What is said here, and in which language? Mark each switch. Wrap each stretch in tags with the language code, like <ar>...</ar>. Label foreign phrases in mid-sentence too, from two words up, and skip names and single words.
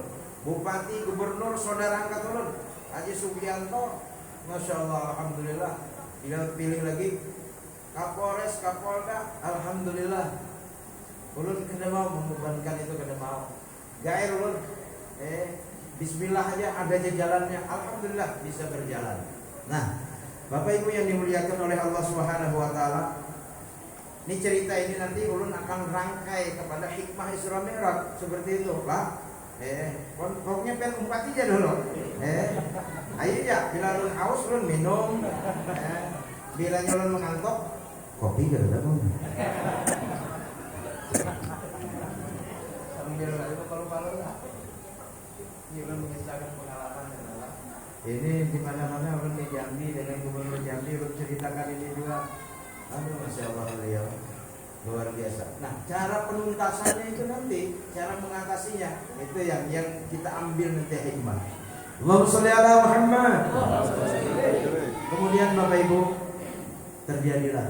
<bjn>Bupati, gubernur, saudara angkat ulun Haji Sugianto, Masya Allah, Alhamdulillah.</bjn> <id>Tinggal pilih lagi Kapolres, Kapolda, Alhamdulillah.</id> <bjn>Ulun kada mau membebankan itu, kada mau. Gair ulun, Bismillah aja ada jalannya, Alhamdulillah bisa berjalan. Nah, Bapak Ibu yang dimuliakan oleh Allah</bjn> <ar>Subhanahu Wa Taala,</ar> <bjn>ini cerita ini nanti ulun akan rangkai kepada hikmah Isra Mi'raj seperti itu, Pak. Pokoknya pengen umpat aja dulu. Ayo ya, bila ulun haus ulun minum. Bila ulun mengantuk, kopi gak ada pun. Sambil itu kalau lah. Ini ulun mengisahkan pengalaman adalah ini di mana-mana ulun di Jambi dengan gubernur Jambi ulun ceritakan ini juga.</bjn> <id>Aduh, Masya Allah beliau luar biasa. Nah, cara penuntasannya itu nanti, cara mengatasinya itu yang kita ambil nanti hikmah.</id> <ar>Allahumma sholli ala Muhammad.</ar> <id>Kemudian Bapak Ibu, terjadilah.</id>